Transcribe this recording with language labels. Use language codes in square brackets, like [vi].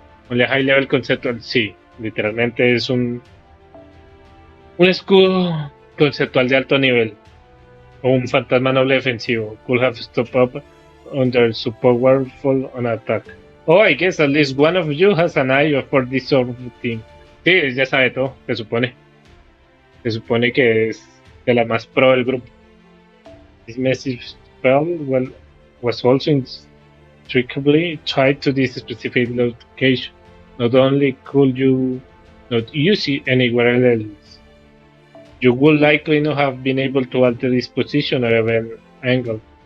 [en] Only high level conceptual, [es] sí, literalmente es un escudo conceptual de alto nivel o un fantasma noble defensivo. [en] Could have stopped up under so powerful an attack. Oh, I guess at least one of you has an eye for this sort of thing. [es] Sí, ya sabe todo, se supone. Se supone que es de la más pro del grupo. [en] This massive spell was also intricately tied to this specific location. Not only could you not use it anywhere else, you would likely not have been able to alter its position or even angle.